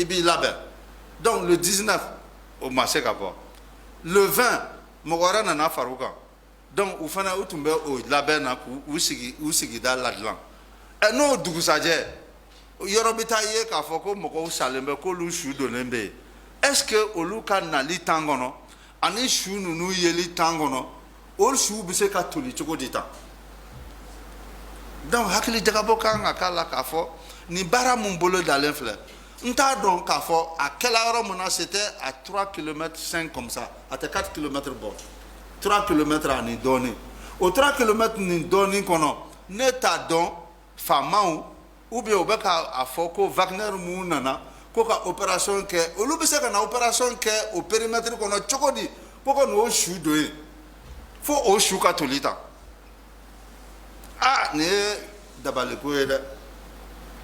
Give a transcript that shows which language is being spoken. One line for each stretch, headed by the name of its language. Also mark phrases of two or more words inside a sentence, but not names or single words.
Bambara: b'i labɛn donc le 19 o ma se ka bɔ le 20 mɔgɔ wɛrɛ nana fara u kan donc u fana u tun bɛ o labɛn na k'u sigida ladilan n'o dugusajɛ yɔrɔ bɛ taa ye k'a fɔ ko mɔgɔw salen bɛ k'olu su donnen bɛ yen
French: est-ce que
Bambara: olu ka nali temps kɔnɔ ani su ninnu yeli temps kɔnɔ o su bɛ se ka toli cogo di tan donc hakili jagabɔ kan ka k'a la k'a fɔ nin baara mun bolo dalen filɛ n t'a dɔn k'a fɔ a kɛla yɔrɔ min na
French: c'était à 3 km 5 comme ça
Bambara: a tɛ 4 km bɔ 3 km ani dɔɔnin o 3 km ni dɔɔnin kɔnɔ ne t'a dɔn faamaw
French: ou bien
Bambara: u bɛ k'a fɔ ko Wagner mun nana ko ka opération kɛ olu bɛ se ka na opération kɛ o périmètre kɔnɔ cogo di ko ka n'o su don yen fo o su ka toli tan nin ye dabaliko ye dɛ